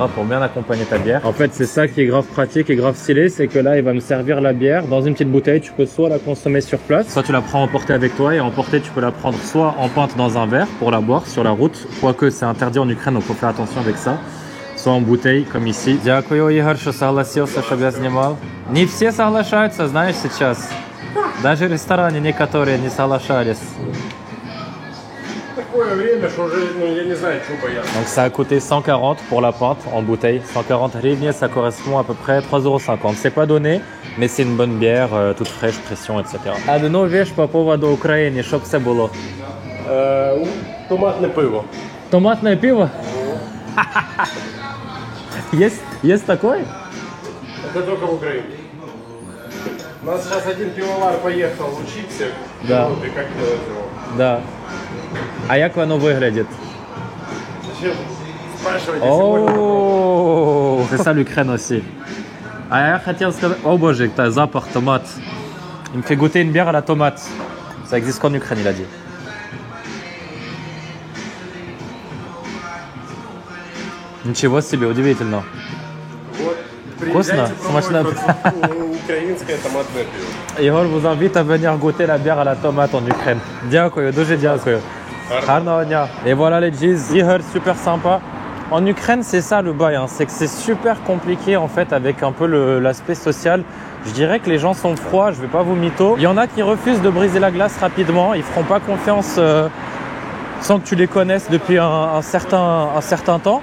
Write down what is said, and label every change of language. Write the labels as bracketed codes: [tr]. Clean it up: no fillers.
[fr] pour bien accompagner ta bière. En fait, c'est ça qui est grave pratique et grave stylé, c'est que là il va me servir la bière dans une petite bouteille. Tu peux soit la consommer sur place, soit tu la prends emportée avec toi. Et emportée, tu peux la prendre soit en pinte dans un verre pour la boire sur la route, quoique c'est interdit en Ukraine, donc faut faire attention avec ça. Soit en bouteille, comme ici. [ru] Дякую, Игорь, что согласился, чтобы я снимал. Не все соглашаются, знаешь, сейчас. Даже в ресторане некоторые не соглашались. Такое время, что уже, я не знаю, что бояться. [fr] Donc ça a coûté 140 pour la pinte en bouteille. 140 hryvnias, ça correspond à peu près 3,50 €. C'est pas donné, mais c'est une bonne bière, toute fraîche, pression, etc. [ru] Одну вещь по поводу [uk] України, щоб це було. Томатне пиво. [ru] Томатное пиво? Есть такое? Это только в Украине. У нас сейчас один пивовар поехал учиться. Да. И как делать его? [uk] Да. А як воно виглядить? [ru] Зачем спрашивать, если можно? [fr] Oh, c'est ça l'Ukraine aussi. [ru] А я хотел сказать... О боже, [fr] t'as запах tomate. Il me fait goûter une bière à la tomate. Ça existe qu'en Ukraine, il a dit. [ru] Ничего себе, удивительно. Вот. Вкусно? Смачно. Украинское томатное пиво. [fr] Igor vous invite à venir goûter la bière à la tomate en Ukraine. [uk] Дякую, дуже дякую. Гарного дня. [fr] Et voilà les G's. Igor, super sympa. En Ukraine, c'est ça le bail, hein. C'est que c'est super compliqué en fait avec un peu l'aspect social. Je dirais que les gens sont froids, je vais pas vous mytho. Il y en a qui refusent de briser la glace rapidement, ils feront pas confiance sans que tu les connaisses depuis un certain temps.